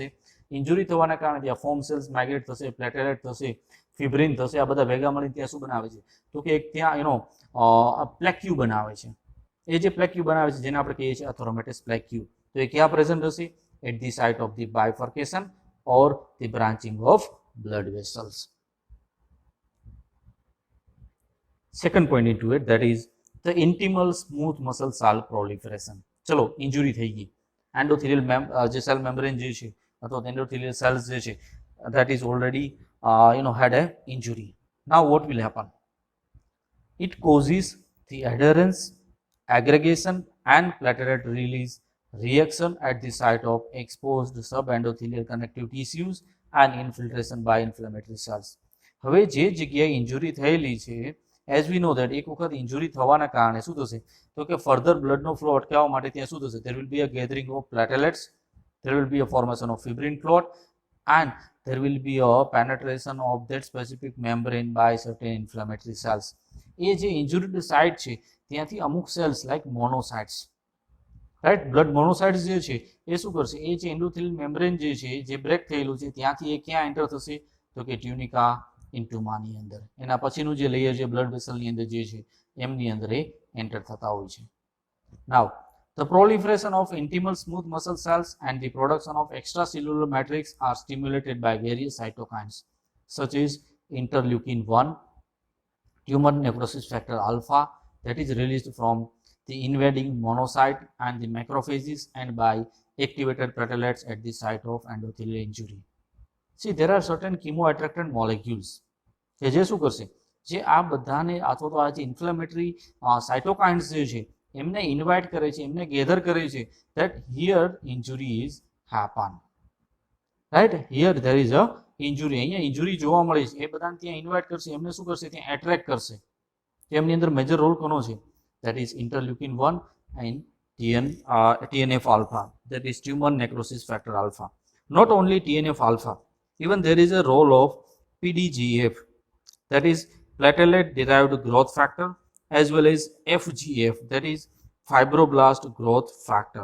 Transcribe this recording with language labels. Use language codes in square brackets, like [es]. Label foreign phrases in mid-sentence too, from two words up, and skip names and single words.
[gu] ઇન્જુરી થવાના કારણે ત્યાં [en] foam cells migrate [gu] થશે, પ્લેટેલેટ થશે, ફિબ્રિન થશે, આ બધા ભેગા મળીને ત્યાં શું બનાવે છે? તો કે એક ત્યાં પ્લેક્યુ બનાવે છે. એ જે પ્લેક્યુ બનાવે છે જેને આપણે કહીએ છીએ [en] atheromatous plaque, [gu] તો એ ક્યાં પ્રેઝન્ટ હશે? [en] at the site of the bifurcation or the branching of blood vessels. Second point into it, that is the intimal smooth muscle cell proliferation. [gu] ચલો ઇન્જુરી થઈ ગઈ, એન્ડોથેલિયલ જે [en] cell membrane [gu] જે છે અથવા [en] endothelial cells [gu] જે છે [en] that is already had a injury. Now what will happen? It causes the adherence, aggregation and platelet release reaction at the site of exposed subendothelial connective tissues and infiltration by inflammatory cells. [gu] હવે જે જગ્યાએ ઇન્જુરી થયેલી છે, [en] as we know that [gu] એક વખત ઇન્જુરી થવાના કારણે શું થશે? તો કે ફર્ધર બ્લડનો ફ્લો અટકાવવા માટે ત્યાં શું થશે? [en] there will be a gathering of platelets, there will be a formation of fibrin clot, and there will be a penetration of that specific membrane by certain inflammatory cells. [gu] એ જે [en] injured site [gu] છે ત્યાંથી અમુક [en] cells like monocytes, right, blood monocytes [gu] જે છે એ શું કરશે? એ જે [en] endothelial membrane [gu] જે છે જે બ્રેક થયેલું છે ત્યાંથી એ ક્યાં એન્ટર થશે? તો કે ટ્યુનિકા ઇન્ટુમાની અંદર. એના પછીનું જે લેયર છે બ્લડ વેસલની અંદર જે છે એમની અંદર એ એન્ટર થતા હોય છે. [en] નાઉ the proliferation of intimal smooth muscle cells and the production of extracellular matrix are stimulated by various cytokines such as interleukin 1, tumor necrosis factor alpha, that is released from the invading monocyte and the macrophages and by activated platelets at the site of endothelial injury. See, there are certain chemoattractant molecules [gu] કે જે શું કરશે, જે આ બધાને અથવા તો આ જે [en] inflammatory cytokines [gu] જે છે એમને ઇન્વાઇટ કરે છે, એમને ગેધર કરે છે [en] that here injury is happen, right? Here there is a injury, [gu] અહીંયા ઇન્જુરી જોવા મળે છે, એ બધાને ત્યાં ઇન્વાઇટ કરશે, એમને શું કરશે, ત્યાં એટ્રેક્ટ કરશે. એમની અંદર [en] major role [gu] કોનો છે? [en] that is interleukin 1 and TNF alpha, that is tumor necrosis factor alpha. Not only TNF alpha, even there is a role of PDGF, that is platelet derived growth factor, as well as FGF, that is fibroblast growth factor.